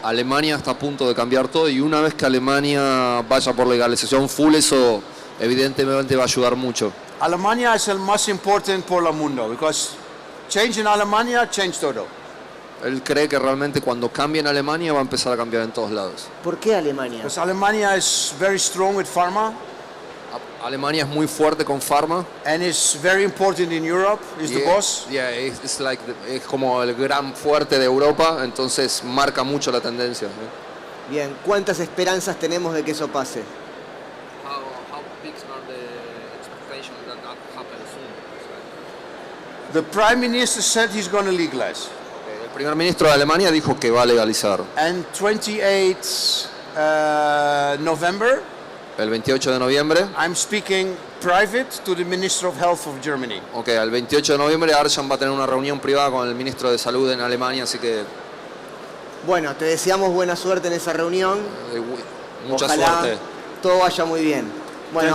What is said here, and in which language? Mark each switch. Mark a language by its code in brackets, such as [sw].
[es] Alemania está a punto de cambiar todo y una vez que Alemania vaya por legalización full, eso evidentemente va a ayudar mucho. Alemania es el más importante por el mundo, [en] because change [es] en Alemania, [en] change [es] todo. Él cree que realmente cuando cambie en Alemania va a empezar a cambiar en todos lados. ¿Por qué Alemania? [en] Because Alemania is very strong with pharma, [es] Alemania es muy fuerte con pharma. [en] and is very important in Europe, is the boss. [es] Yeah, es como el gran fuerte de Europa, entonces marca mucho la tendencia. Bien, ¿cuántas esperanzas tenemos de que eso pase? [en] How big are the expectations that happens soon? The prime minister said he's going to legalize. [es] El primer ministro de Alemania dijo que va a legalizar. [en] And 28 November, [es] El 28 de noviembre, [en] I'm speaking private to the Minister of Health of Germany. [es] el 28 de noviembre Arjan va a tener una reunión privada con el ministro de Salud en Alemania, así que Bueno, te deseamos buena suerte en esa reunión. mucha Ojalá suerte. todo vaya muy bien. Bueno,